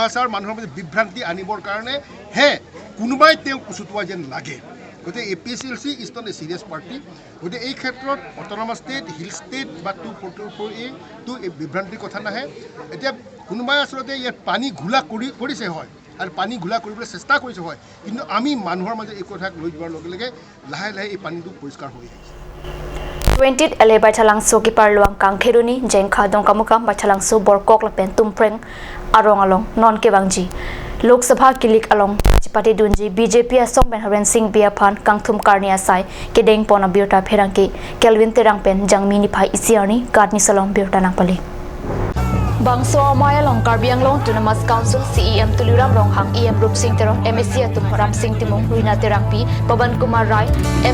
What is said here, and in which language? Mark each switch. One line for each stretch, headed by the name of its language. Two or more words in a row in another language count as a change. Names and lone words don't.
Assamese: হাছাওৰ মানুহৰ মাজত বিভ্ৰান্তি আনিবৰ কাৰণে হে কোনোবাই তেওঁক কুচুটোৱা যেন লাগে গতিকে APSLC
English: is not a serious party
Assamese: গতিকে এই ক্ষেত্ৰত
English: autonomous state hill state
Assamese: বা 244A এই বিভ্ৰান্তিৰ কথা নাহে এতিয়া কোনোবাই আচলতে ইয়াত পানী ঘোলা কৰিছে হয় আৰু পানী ঘোলা কৰিবলৈ চেষ্টা কৰিছে হয় কিন্তু আমি মানুহৰ মাজত এই কথাক লৈ যোৱাৰ লগে লগে লাহে লাহে এই পানীটো পৰিষ্কাৰ হৈ আহিছে
Karbi: 20 LA Bachalang so kipar luang kang kheruni jengkha dongkamukam Bachalang so borkok lapen tumpreng arong along non kebangji Lok Sabha kilik along Chipati dunji BJP asong ben haren sing biaphan kangthum karnia sai kedeng pona biota pherangki Kelvin terang pen jangmini phai isiarni katni salong biota nangpali Bangso Maya Long Karbi Anglong Autonomous Council CEM Tuliram Ronghang EM Rup Singh Teron MSc Atum Ram Singh Timong Ruina Terangpi Pavan Kumar Rai MLA Dr.